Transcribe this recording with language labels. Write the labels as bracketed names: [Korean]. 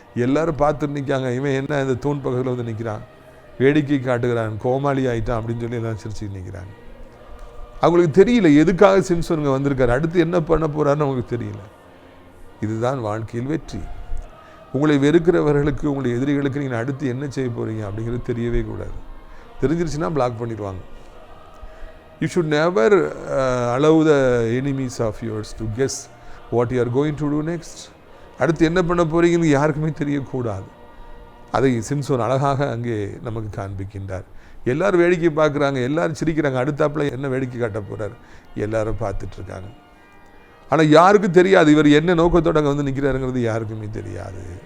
[Tamil] எல்லோரும் பார்த்துட்டு நிற்காங்க. இவன் என்ன இந்த தூண் பக்கத்தில் வந்து நிற்கிறான், வேடிக்கை காட்டுகிறான், கோமாளி ஆகிட்டான் அப்படின்னு சொல்லி எல்லாம் சிரிச்சு நிற்கிறாங்க. அவங்களுக்கு தெரியல எதுக்காக சிம்சோனுங்க வந்திருக்காரு, அடுத்து என்ன பண்ண போகிறாருன்னு அவங்களுக்கு தெரியல. இதுதான் வாழ்க்கையில் வெற்றி. உங்களை வெறுக்கிறவர்களுக்கு, உங்களுடைய எதிரிகளுக்கு நீங்கள் அடுத்து என்ன செய்ய போகிறீங்க அப்படிங்கிறது தெரியவே கூடாது. தெரிஞ்சிருச்சுன்னா பிளாக் பண்ணிடுவாங்க. [English] You should never allow the enemies of yours to guess what you are going to do next. [Tamil] அடுத்து என்ன பண்ண போகிறீங்கன்னு யாருக்குமே தெரியக்கூடாது. அதை சிம்சோன் அழகாக அங்கே நமக்கு காண்பிக்கின்றார். எல்லாரும் வேடிக்கை பார்க்குறாங்க, எல்லாரும் சிரிக்கிறாங்க. அடுத்தாப்பில் என்ன வேடிக்கை காட்ட போகிறார் எல்லாரும் பார்த்துட்ருக்காங்க. ஆனால் யாருக்கும் தெரியாது இவர் என்ன நோக்கத்தோடு அங்கே வந்து நிற்கிறாருங்கிறது யாருக்குமே தெரியாது.